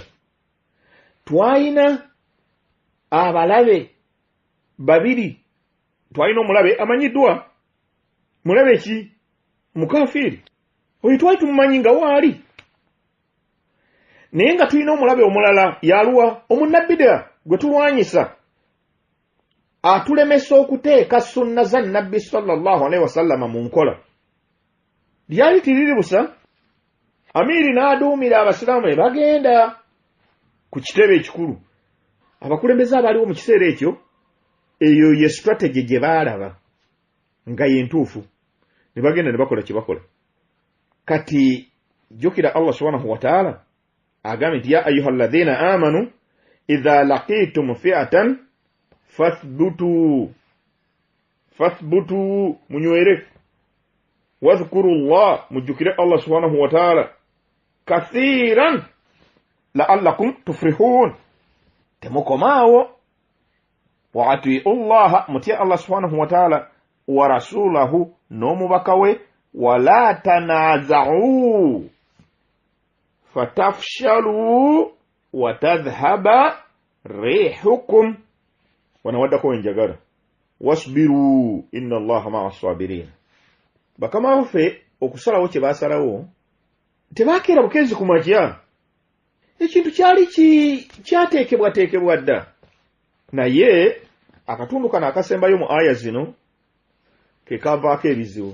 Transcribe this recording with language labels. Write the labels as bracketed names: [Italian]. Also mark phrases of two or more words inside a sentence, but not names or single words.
[Ganda] Twayina abalabe babiri, twayina omulabe amanyiddwa. Mulabe ki? Mukafiri. Oyo twali tumumanyi nga waali. Naye nga tulina omulabe omulala yaluwa omunnabbidaa gwe tulwanyisa atulemesa okuteeka sunna za nabbi [Arabic] صلى الله عليه وسلم [Ganda] mu nkola. Lyali tiriri busa, Amiri n'aduumira abasiraamu ne bagenda ku kitebe ekikulu. Abakulembeze abaliwo mu kiseera ekyo, eyo ye strategy gye baalaba nga yentuufu, ne bagenda ne bakola kye bakola. Kati jjukira [Arabic] الله سبحانه وتعالى [Ganda] agambye nti [Arabic] يا أيها الذين آمنوا إذا لقيتم فئة فاثبتوا [Ganda] munywere [Arabic] واذكروا الله, [Ganda] mujjukire [Arabic] الله سبحانه وتعالى كثيرا لعلكم تفلحون. [Ganda] Temukomaawo [Arabic] وأطيعوا الله, [Ganda] mutya [Arabic] الله سبحانه وتعالى ورسوله [Ganda] n'omubaka we, [Arabic] ولا تنازعوا فتفشلوا وتذهب ريحكم, [Ganda] wanawaddako enjagala, [Arabic] واصبروا إن الله مع الصابرين. [Ganda] Bakama baffe okusalawo kye baasalawo tebakeera bukenzi ku makya. Ekintu kyali kyateekebwateekebwa dda, naye akatundu kano akasembayo mu aya zino ke kavaako ebizibu.